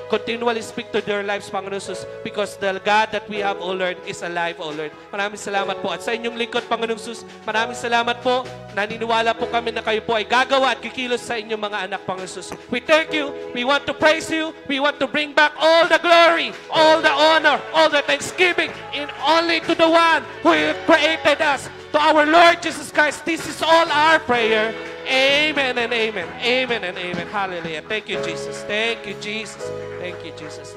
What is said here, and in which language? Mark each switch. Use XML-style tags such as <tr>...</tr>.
<en>Continually speak to their lives, Panginoon Jesus, because the God that we have, O Lord, is alive, O Lord.</en> <tl>Maraming salamat po. At sa inyong lingkod, Panginoong Jesus, maraming salamat po. Naniniwala po kami na kayo po ay gagawa at kikilos sa inyong mga anak, Panginoon Jesus.</tl> <en>We thank you. We want to praise you. We want to bring back all the glory, all the honor, all the thanksgiving in only to the one who created us, to our Lord Jesus Christ. This is all our prayer. Amen and amen. Amen and amen. Hallelujah. Thank you, Jesus. Thank you, Jesus. Thank you, Jesus.</en>